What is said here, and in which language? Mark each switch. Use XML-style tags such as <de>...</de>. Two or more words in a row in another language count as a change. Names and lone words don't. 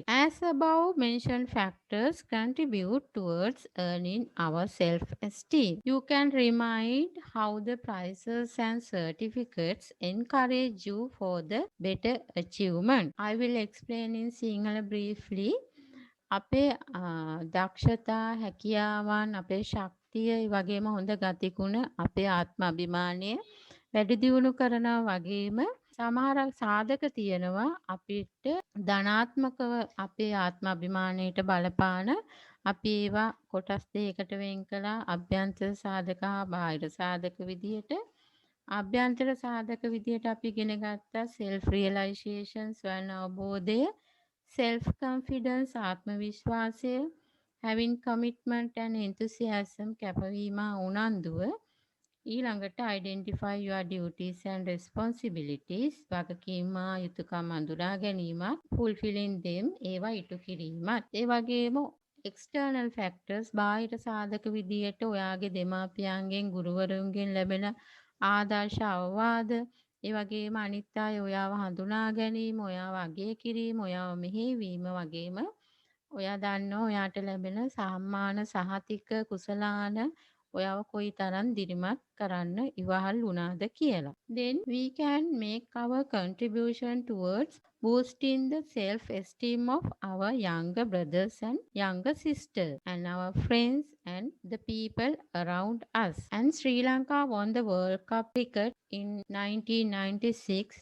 <en>As above mentioned factors contribute towards earning our self-esteem. You can remind how the prizes and certificates encourage you for the better achievement. I will explain in Sinhala briefly.</en> <si>අපේ දක්ෂතා හැකියාවන් අපේ ශක්තිය ඒ වගේම හොඳ ගතිගුණ අපේ ආත්ම අභිමානය වැඩි දියුණු කරනවා වගේම සමහර සාධක තියෙනවා අපිට ධනාත්මකව අපේ ආත්ම අභිමානයට බලපාන අපි ඒවා කොටස් දෙකකට වෙන් කළා අභ්‍යන්තර සාධක හා බාහිර සාධක විදියට අභ්‍යන්තර සාධක විදියට අපි ඉගෙන ගත්තා</si> <en>self realization</en> <si>ස්වයං අවබෝධය</si> <en>self confidence</en> <si>ආත්ම විශ්වාසය</si> <en>having commitment and enthusiasm</en> <si>කැපවීම උනන්දුව ඊළඟට</si> <en>identify your duties and responsibilities</en> <si>වගකීම් යුතුකම් අඳුරා ගැනීමත්</si> <en>fulfilling them</en> <si>ඒවා ඉටු කිරීමත් ඒ වගේම</si> <en>external factors</en> <si>බාහිර සාධක විදියට ඔයාගේ දෙමාපියන්ගෙන් ගුරුවරුන්ගෙන් ලැබෙන ආදර්ශ අවවාද ඒ වගේම අනිත් අය ඔයාව හඳුනා ගැනීම ඔයාව අගය කිරීම ඔයාව මෙහෙයවීම වගේම ඔයා දන්නවා ඔයාට ලැබෙන සම්මාන සහතික කුසලාන ඔයාව කොයි තරම් දිරිමත් කරන්න ඉවහල් වුණාද කියලා.</si> <en>Then we can make our contribution towards boosting the self-esteem of our younger brothers and younger sisters and our friends and the people around us. And Sri Lanka won the World Cup cricket in 1996.</en>